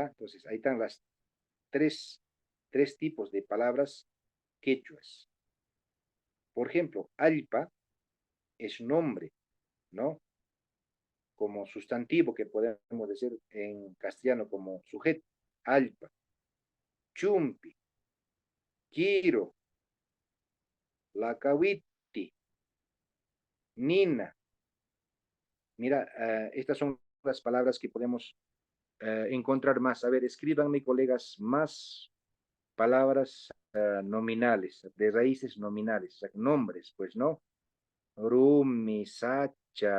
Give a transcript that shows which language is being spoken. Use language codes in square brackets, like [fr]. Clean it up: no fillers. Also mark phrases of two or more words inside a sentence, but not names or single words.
[es] Entonces, ahí están las tres, tres tipos de palabras quechuas. Por ejemplo, alpa es nombre, ¿no? Como sustantivo que podemos decir en castellano como sujeto, [qu] alpa, chumpi, quiro, lacawiti, nina. [es] Mira, estas son las palabras que podemos encontrar más. A ver, escríbanme, colegas, más palabras nominales, de raíces nominales, o sea, nombres, pues, ¿no? [qu] Rumi, Sacha.